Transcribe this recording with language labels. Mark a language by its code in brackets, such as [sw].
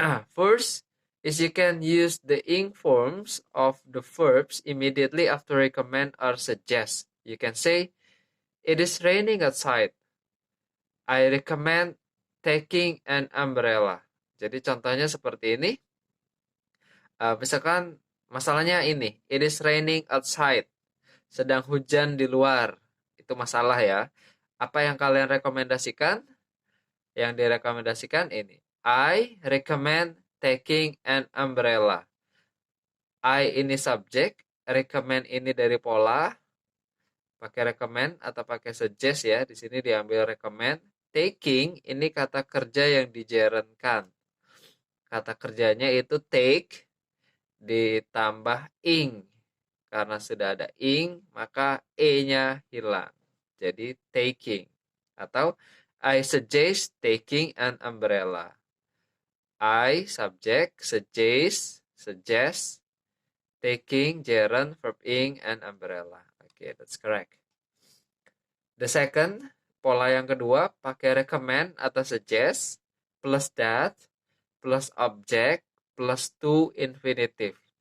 [en] First is you can use the ing forms of the verbs immediately after recommend or suggest. You can say, it is raining outside. I recommend taking an umbrella. [id] Jadi contohnya seperti ini. Misalkan masalahnya ini, [en] it is raining outside. [id] Sedang hujan di luar. Itu masalah ya. Apa yang kalian rekomendasikan? Yang direkomendasikan ini. [en] I recommend taking an umbrella. [id] I ini subjek, recommend ini dari pola. Pakai recommend atau pakai suggest ya. Di sini diambil recommend. Taking ini kata kerja yang digerenkan. Kata kerjanya itu take ditambah ing. Karena sudah ada ing, maka e-nya hilang. Jadi taking. [en] Atau I suggest taking an umbrella. I subject, suggest, taking, gerund, verb ing, and umbrella. Okay, that's correct. The second, [id] pola yang kedua, pakai recommend atau suggest, [en] plus that, plus object, plus to infinitive.